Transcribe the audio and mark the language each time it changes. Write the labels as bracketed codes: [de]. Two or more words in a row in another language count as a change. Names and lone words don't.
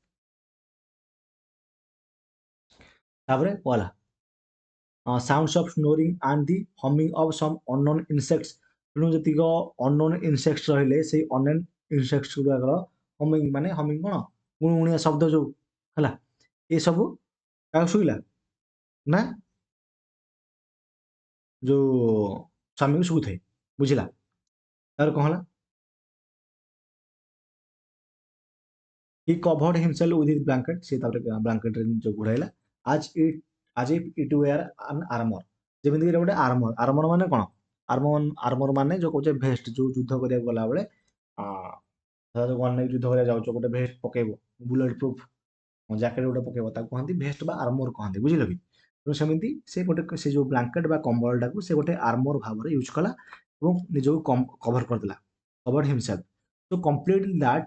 [or] ହେଲା [en] sounds of snoring and the humming of some unknown insects [or] ତେଣୁ ଯେତିକ [en] unknown insects [or] ରହିଲେ ସେଇ [en] unknown insects [or] ଗୁଡ଼ାକର ହମିଂ କ'ଣ ଗୁଣୁଗୁଣିଆ ଶବ୍ଦ ଯେଉଁ ହେଲା ଏସବୁ କାହାକୁ ଶୁଭିଲା ନା ଯେଉଁ ସ୍ୱାମୀକୁ ଶୁଭୁଥାଏ ବୁଝିଲା ତାପରେ କ'ଣ ହେଲା [en] He covered himself with his blanket. [or] ସେ ତାପରେ ବ୍ଲାଙ୍କେଟରେ ନିଜକୁ ଘୋଡ଼ାଇଲା [en] as if it were an armor. [or] ଯେମିତିକି ଏଇଟା ଗୋଟେ ଆର୍ମର ମାନେ କ'ଣ ଆର୍ମର ମାନେ ଯେଉଁ କହୁଛେ ଭେଷ୍ଟ ଯେଉଁ ଯୁଦ୍ଧ କରିବାକୁ ଗଲାବେଳେ ଧର ଗନ୍ ନେଇକି ଯୁଦ୍ଧ କରିବାକୁ ଯାଉଛ ଗୋଟେ ଭେଷ୍ଟ ପକେଇବ [en] bullet proof jacket [or] ଗୋଟେ ପକେଇବ ତାକୁ କହନ୍ତି ଭେଷ୍ଟ ବା ଆର୍ମର କହନ୍ତି ବୁଝିଲ କି ତେଣୁ ସେମିତି ସେ ଗୋଟେ ସେ ଯେଉଁ ବ୍ଲାଙ୍କେଟ୍ ବା କମ୍ବଳଟାକୁ ସେ ଗୋଟେ ଆର୍ମର ଭାବରେ ୟୁଜ୍ କଲା ଏବଂ ନିଜକୁ କଭର କରିଦେଲା [en] covered himself [or] ତ [en] complete that